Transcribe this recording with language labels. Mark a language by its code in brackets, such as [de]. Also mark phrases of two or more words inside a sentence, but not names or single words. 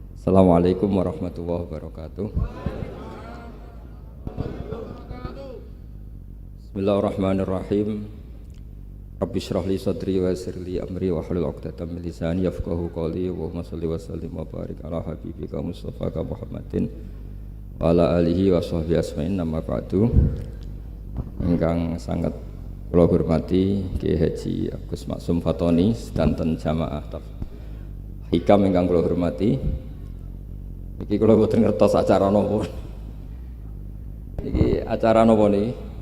[ar] السلام عليكم ورحمة الله وبركاته. بسم الله الرحمن الرحيم. رب اشرح لي صدري ويسر لي أمري واحلل عقدة من لساني يفقهوا قولي. اللهم صل وسلم وبارك على حبيبك المصطفى محمد وعلى آله وصحبه أجمعين. أما بعد. [jv] Ingkang [id] sangat [jv] kula hormati Kiai Haji Agus Maksum Fatoni sedanten jamaah Hikam ingkang kula hormati. Iki kula boten ngertos acara napa. Iki acara napa niki?